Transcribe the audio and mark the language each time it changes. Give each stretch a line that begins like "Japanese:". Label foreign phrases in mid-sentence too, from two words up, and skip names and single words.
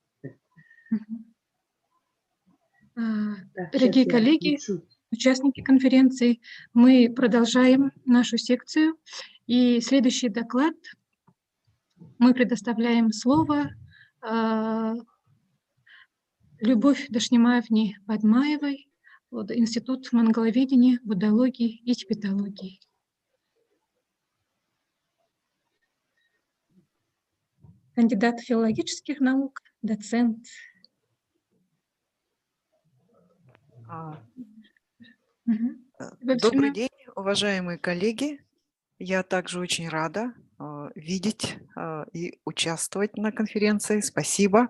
Russian: Дорогие коллеги, участники конференции, мы продолжаем нашу секцию. И следующий доклад мы предоставляем слово Любовь Дашнимаевне Бадмаевой, Институт монголоведения, буддологии и тибетологии. Кандидат филологических наук, доцент. Добрый день, уважаемые коллеги. Я также очень рада видеть и участвовать на конференции. Спасибо.